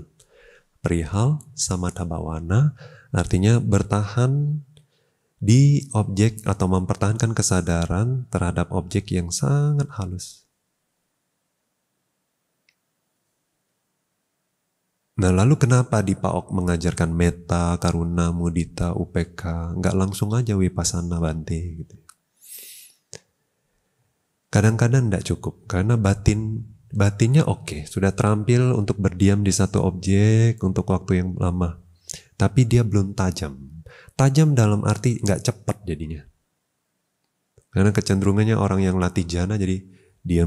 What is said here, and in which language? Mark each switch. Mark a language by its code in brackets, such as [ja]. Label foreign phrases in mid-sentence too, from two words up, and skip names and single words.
[id] Perihal Samatha Bhawana artinya bertahan di objek atau mempertahankan kesadaran terhadap objek yang sangat halus. Nah lalu kenapa di PAOK mengajarkan metta, karuna, mudita, upeka, nggak langsung aja vipassana Bante gitu. Kadang-kadang nggak cukup karena batin Batinnya oke, sudah terampil untuk berdiam di satu objek untuk waktu yang lama. Tapi dia belum tajam. Tajam dalam arti nggak cepat jadinya. Karena kecenderungannya orang yang latih jana jadi diam.